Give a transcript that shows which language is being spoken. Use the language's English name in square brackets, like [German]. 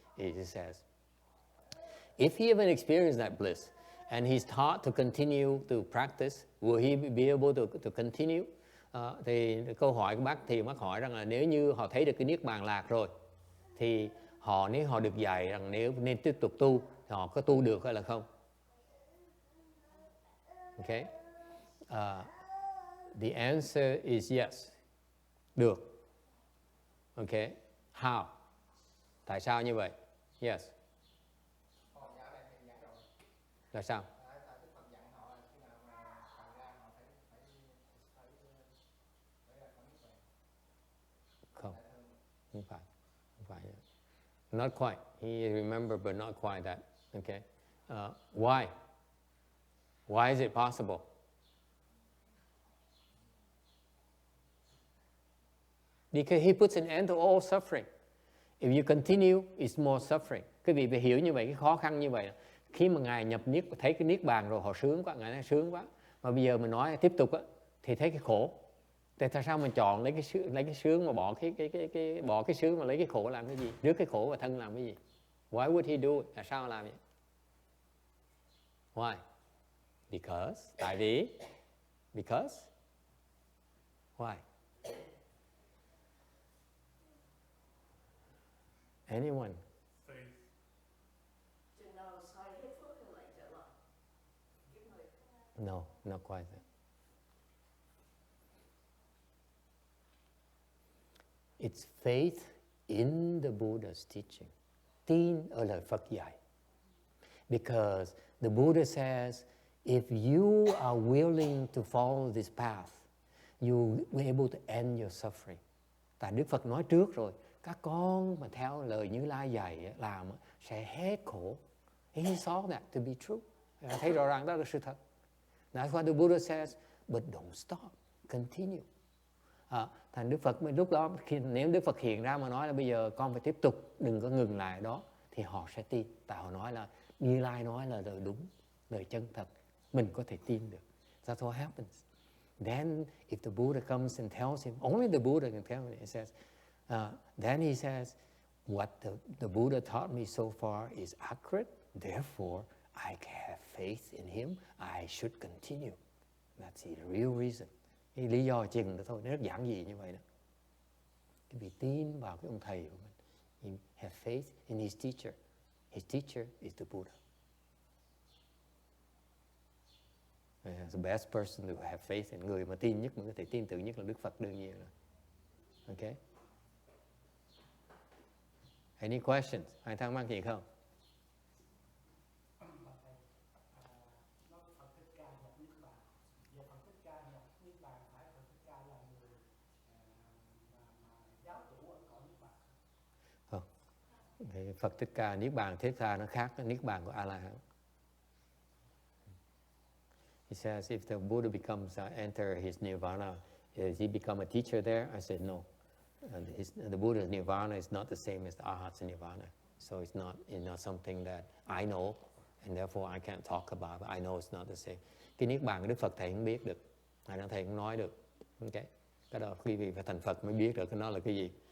[English] He says, if he even experienced that bliss and he's taught to continue to practice, will he be able to continue? [Vietnamese] Thì câu hỏi của bác thì bác hỏi rằng là nếu như họ thấy được cái Niết Bàn lạc rồi, thì nếu họ được dạy rằng nếu nên tiếp tục tu, thì họ có tu được hay là không? [English] Okay. The answer is yes. [Vietnamese] Được. [English] Okay. How? [Vietnamese] Tại sao như vậy? [English] Yes. [Vietnamese] Là sao? Không phải. [English] Not quite. He remembered, but not quite that. Okay. Why? Why is it possible? Because he puts an end to all suffering. If you continue, it's more suffering. [Vietnamese] Quý vị phải hiểu như vậy, cái khó khăn như vậy. Khi mà Ngài nhập niết, thấy cái niết bàn rồi họ sướng quá, Ngài nói sướng quá. Mà bây giờ mình nói tiếp tục á, thì thấy cái khổ. Tại sao mình chọn lấy cái sướng mà bỏ bỏ cái sướng mà lấy cái khổ làm cái gì? Rước cái khổ vào thân làm cái gì? [English] Why would he do it? [Vietnamese] Tại sao làm vậy? [English] Why? Because. [Vietnamese] Tại vì. [English] Because. Why? Anyone? Faith. [Vietnamese] Chừng nào xài hết phước thì lại trở lại. [English] No, not quite that. It's faith in the Buddha's teaching. [Vietnamese] Tin ở lời Phật dạy. [English] Because the Buddha says, if you are willing to follow this path, you will be able to end your suffering. [Vietnamese] Tại Đức Phật nói trước rồi, các con mà theo lời Như Lai dạy làm sẽ hết khổ. [English] He saw that to be true. [Vietnamese] Thấy rõ ràng đó là sự thật. [English] That's why the Buddha says, but don't stop, continue. [Vietnamese] Thành Đức Phật lúc đó, nếu Đức Phật hiện ra mà nói là bây giờ con phải tiếp tục, đừng có ngừng lại đó, thì họ sẽ tin. Tại họ nói là Như Lai nói là lời đúng, lời chân thật, mình có thể tin được. [English] That's what happens. Then if the Buddha comes and tells him, only the Buddha can tell him, he says, then he says, what the Buddha taught me so far is accurate, therefore I have faith in him, I should continue. That's the real reason. [Vietnamese] Cái lý do chừng đó thôi, nó rất giản dị như vậy đó. Cái vì tin vào cái ông thầy của mình. [English] You have faith in his teacher. His teacher is the Buddha. The best person to have faith in. [Vietnamese] Người mà tin nhất, mà có thể tin tưởng nhất là Đức Phật đương nhiên rồi. Okay? [English] Any questions? [Vietnamese] Ai thắc mắc gì không? Thì Phật Thích Ca niết bàn Thích Ca nó khác với niết bàn của A La Hán. [English] He says if the Buddha becomes enter his nirvana, does he become a teacher there? I said no. The Buddha's nirvana is not the same as the Arhats nirvana. So it's not something that I know and therefore I can't talk about. But I know it's not the same. [Vietnamese] Cái niết bàn của Đức Phật thầy không biết được, thầy không nói được. Okay. Cái đó quý vị phải thành Phật mới biết được cái nó là cái gì.